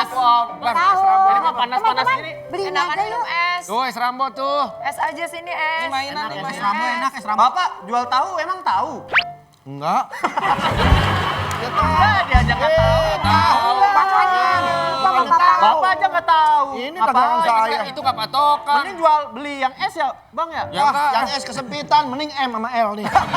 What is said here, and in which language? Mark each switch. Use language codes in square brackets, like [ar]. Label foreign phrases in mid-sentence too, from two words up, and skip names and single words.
[id] dong. Bang, es Tahu. Rambo. Ini mah panas-panas Teman-teman, gini. beliin Enakan aja minum yuk. es. Tuh, es Rambo tuh. Es aja sini es. Ini mainan, Enak, es es. Rambo enak, es Rambo. Bapak jual tahu emang tahu? Enggak. Enggak, diajak nggak tahu. Tahu. Makanya, bapak tahu. Bapak aja nggak tahu. Ini Ngapain? dagangan saya. Itu gak patokan. Mending jual beli yang S ya, Bang ya? Ya Wah, enggak. yang S kesempitan, mending M sama L nih.